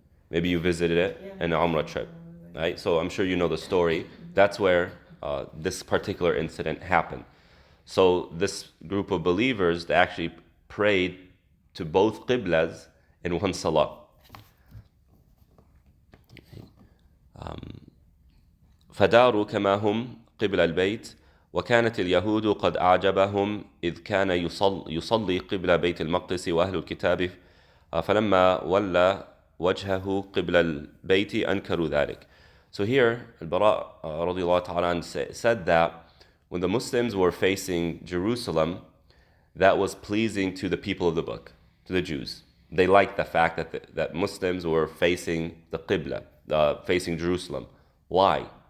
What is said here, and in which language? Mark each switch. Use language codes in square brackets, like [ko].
[en] Maybe you visited it in an Umrah trip. Right? So I'm sure you know the story. That's where this particular incident happened. So this group of believers, they actually prayed to both qiblas in one salah. [ar] فداروا كما هم قبل البيت وكانت اليهود قد أعجبهم إذ كان يصلي قبل بيت المقدس وأهل الكتاب فلما ولى وجهه قبل البيت أنكروا ذلك. [en] So here, Al-Bara radiallahu ta'ala said that when the Muslims were facing Jerusalem, that was pleasing to the people of the book, to the Jews. They liked the fact that Muslims were facing the Qibla, facing Jerusalem. Why?